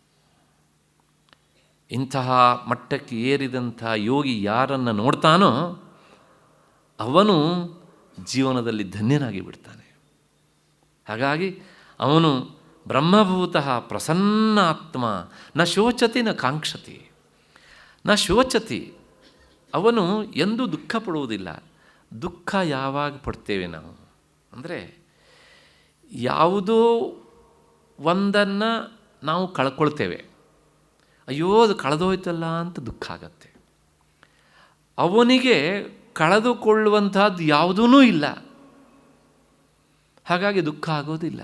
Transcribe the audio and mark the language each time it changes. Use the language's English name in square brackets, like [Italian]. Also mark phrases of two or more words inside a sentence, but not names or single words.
[Kannada] ಇಂತಹ ಮಟ್ಟಕ್ಕೆ ಏರಿದಂಥ ಯೋಗಿ ಯಾರನ್ನು ನೋಡ್ತಾನೋ ಅವನು ಜೀವನದಲ್ಲಿ ಧನ್ಯನಾಗಿ ಬಿಡ್ತಾನೆ. ಹಾಗಾಗಿ ಅವನು [Sanskrit] ಬ್ರಹ್ಮಭೂತಃ ಪ್ರಸನ್ನಾತ್ಮ ನ ಶೋಚತಿ ನ ಕಾಂಕ್ಷತಿ. ನ ಶೋಚತಿ, [Kannada] ಅವನು ಎಂದೂ ದುಃಖ ಪಡುವುದಿಲ್ಲ. ದುಃಖ ಯಾವಾಗ ಪಡ್ತೇವೆ ನಾವು ಅಂದರೆ, ಯಾವುದೋ ಒಂದನ್ನು ನಾವು ಕಳ್ಕೊಳ್ತೇವೆ, ಅಯ್ಯೋ ಅದು ಕಳೆದೋಯ್ತಲ್ಲ ಅಂತ ದುಃಖ ಆಗತ್ತೆ. ಅವನಿಗೆ ಕಳೆದುಕೊಳ್ಳುವಂಥದ್ದು ಯಾವುದೂ ಇಲ್ಲ, ಹಾಗಾಗಿ ದುಃಖ ಆಗೋದಿಲ್ಲ.